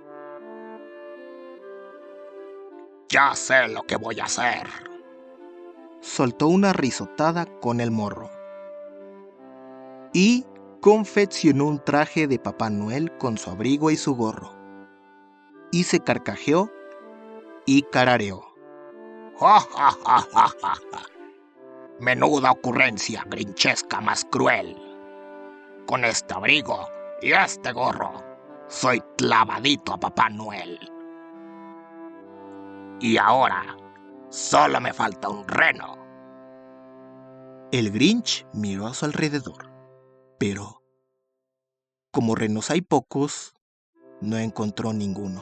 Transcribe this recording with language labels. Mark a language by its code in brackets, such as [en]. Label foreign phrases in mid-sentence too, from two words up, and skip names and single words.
[es] «Ya sé lo que voy a hacer», soltó una risotada con el morro y confeccionó un traje de Papá Noel con su abrigo y su gorro, y se carcajeó y carareó. «Ja, ja, ja, ja, ja, ja. Menuda ocurrencia grinchesca más cruel. Con este abrigo y este gorro, soy clavadito a Papá Noel. Y ahora, solo me falta un reno». El Grinch miró a su alrededor, pero, como renos hay pocos, no encontró ninguno.